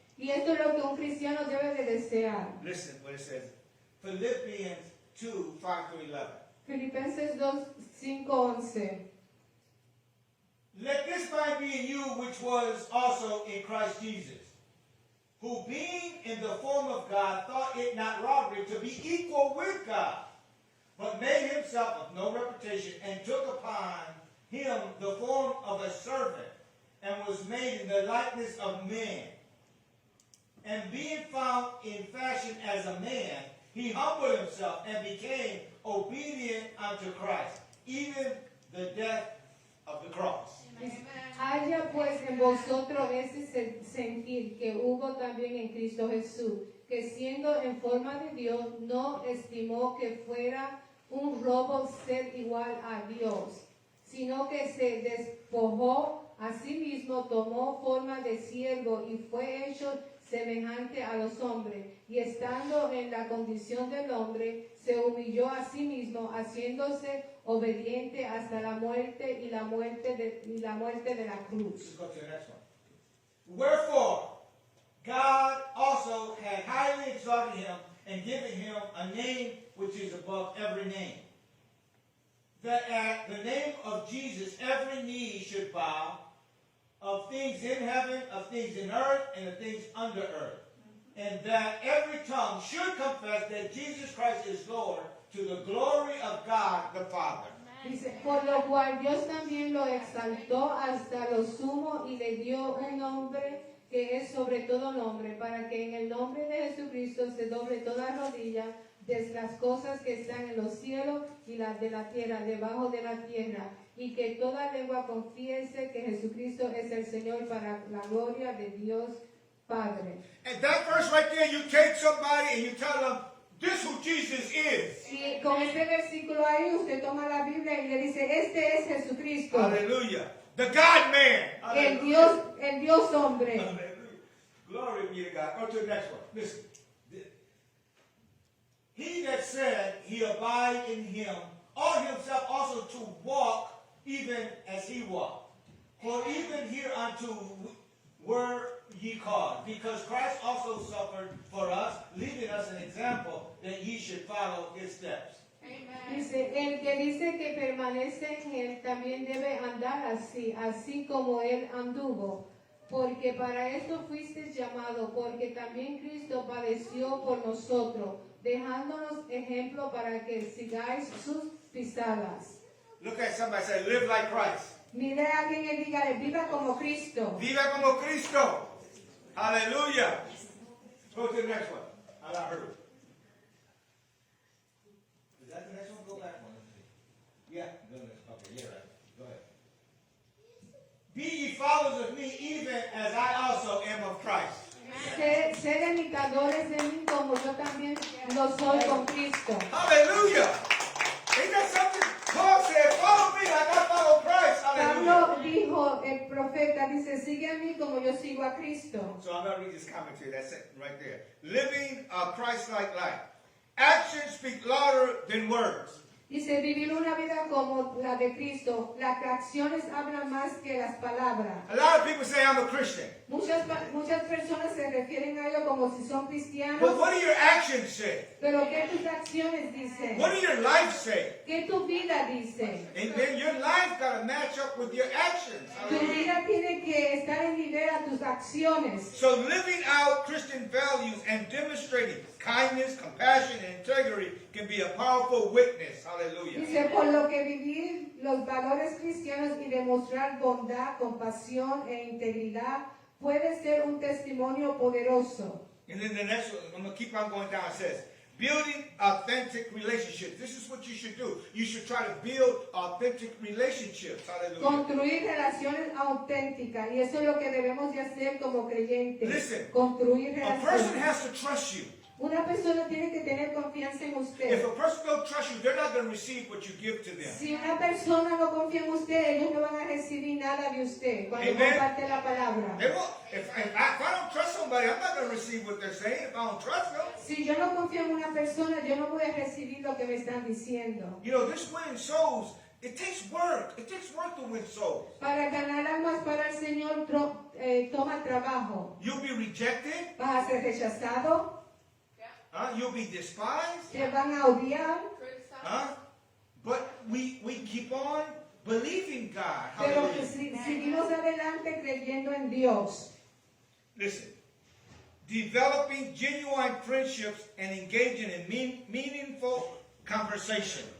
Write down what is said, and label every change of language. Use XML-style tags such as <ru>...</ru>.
<es>Y esto es lo que un cristiano debe de desear.</es> <en>Listen what it says. Philippians 2, 5-11.</en> <es>Filipenses 2, 5, 11.</es> <en>Let this mind be in you which was also in Christ Jesus, who being in the form of God thought it not robbery to be equal with God, but made himself of no reputation, and took upon him the form of a servant, and was made in the likeness of men. And being found in fashion as a man, he humbled himself and became obedient unto Christ, even the death of the cross.</en> <es>Haya pues en vosotros ese sentir que hubo también en Cristo Jesús, que siendo en forma de Dios, no estimó que fuera un robo ser igual a Dios, sino que se despojó a sí mismo, tomó forma de siervo y fue hecho semejante a los hombres, y estando en la condición del hombre, se humilló a sí mismo, haciéndose obediente hasta la muerte y la muerte de la cruz.</es> <en>Let's go to the next one. Wherefore, God also had highly exalted him and given him a name which is above every name, that at the name of Jesus every knee should bow, of things in heaven, of things in earth, and of things under earth, and that every tongue should confess that Jesus Christ is Lord, to the glory of God the Father.</en> <es>Dice, por lo cual Dios también lo exaltó hasta lo sumo y le dio un nombre que es sobre todo nombre, para que en el nombre de Jesucristo se doble toda rodilla de las cosas que están en los cielos y las de la tierra, debajo de la tierra, y que toda lengua confiese que Jesucristo es el Señor, para la gloria de Dios Padre.</es> <en>And that verse right there, you take somebody and you tell them, this who Jesus is.</en> <es>Y con este versículo ahí usted toma la Biblia y le dice, este es Jesucristo,</es> <en>Hallelujah. The God man.</en> <es>el Dios hombre.</es> <en>Hallelujah. Glory be to God. Go to the next one. Listen. He that said he abide in him, ought himself also to walk even as he walked. For even hereunto were ye called, because Christ also suffered for us, leaving us an example that ye should follow his steps. Amen.</en> <es>Dice, el que dice que permanece en él también debe andar así, así como él anduvo. Porque para esto fuisteis llamado, porque también Cristo padeció por nosotros, dejándonos ejemplo para que sigáis sus pisadas.</es> <en>Look at somebody say, live like Christ.</en> <es>Mire a alguien y dígale, viva como Cristo. Viva como Cristo.</es> <en>Hallelujah. Go to the next one. I got heard. Is that the next one? Go back one. Yeah, okay, yeah, right. Go ahead. Be ye followers of me, even as I also am of Christ.</en> <es>Ser imitadores de mí como yo también lo soy con Cristo.</es> <en>Hallelujah. Ain't that something? Paul said, follow me like I follow Christ. Hallelujah.</en> <es>Pablo dijo, el profeta dice, sigue a mí como yo sigo a Cristo.</es> <en>So I'm going to read this commentary. That's it, right there. Living a Christ-like life. Actions speak louder than words.</en> <es>Dice, vivir una vida como la de Cristo. Las acciones hablan más que las palabras.</es> <en>A lot of people say I'm a Christian.</en> <es>Muchas personas se refieren a ello como si son</es> <en>But</en> <es>cristianos.</es> <en>what do your actions say?</en> <es>Pero ¿qué tus acciones dicen?</es> <en>What do your life say?</en> <es>¿Qué tu vida dice?</es> <en>And then your life got to match up with your actions.</en> <es>Tu vida tiene que estar en nivel a tus acciones.</es> <en>So living out Christian values and demonstrating kindness, compassion, and integrity can be a powerful witness. Hallelujah.</en> <es>Dice, por lo que vivir los valores cristianos y demostrar bondad, compasión e integridad puede ser un testimonio poderoso.</es> <en>And then the next one, I'm going to keep on going down. It says, building authentic relationships. This is what you should do. You should try to build authentic relationships. Hallelujah.</en> <es>Construir relaciones auténticas. Y eso es lo que debemos de hacer como creyentes.</es> <en>Listen,</en> <es>Construir</es> <en>A person</en> <es>relaciones.</es> <en>has to trust you.</en> <es>Una persona tiene que tener confianza en</es> <en>If</en> <es>usted.</es> <en>a person don't trust you, they're not going to receive what you give to them.</en> <es>Si una persona no confía en usted, ellos no van a recibir nada de usted cuando</es> <en>Amen.</en> <es>comparte la palabra.</es> <en>They won't, if I don't trust somebody, I'm not going to receive what they're saying if I don't trust them.</en> <es>Si yo no confío en una persona, yo no voy a recibir lo que me están diciendo.</es> <en>You know, this winning souls, it takes work. It takes work to win souls.</en> <es>Para ganar almas para el Señor toma trabajo.</es> <en>You'll be rejected.</en> <es>Vas a ser rechazado,</es> <en>You'll be despised.</en> <es>te van a odiar,</es> <en>But we keep on believing God.</en> <es>pero que</es> <en>Hallelujah.</en> <es>seguimos adelante creyendo en Dios.</es> <en>Listen. Developing genuine friendships and engaging in meaningful conversation.</en>